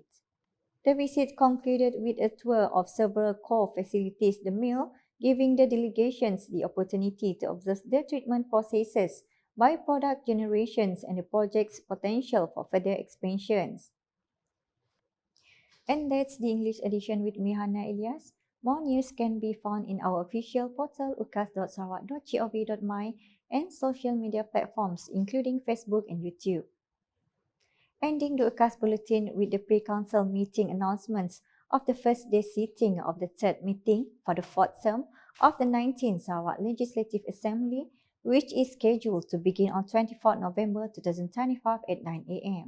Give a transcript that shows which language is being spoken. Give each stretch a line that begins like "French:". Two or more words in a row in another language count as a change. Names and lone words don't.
English: The visit concluded with a tour of several core facilities the mill, giving the delegations the opportunity to observe the treatment processes, byproduct generations and the project's potential for further expansions. And that's the English edition with me, Hana, Elias. More news can be found in our official portal ukas.sarawak.gov.my and social media platforms including Facebook and YouTube. Ending the UKAS Bulletin with the pre-council meeting announcements of the first day sitting of the third meeting for the fourth term of the 19th Sarawak Legislative Assembly, which is scheduled to begin on 24 November 2025 at 9 a.m.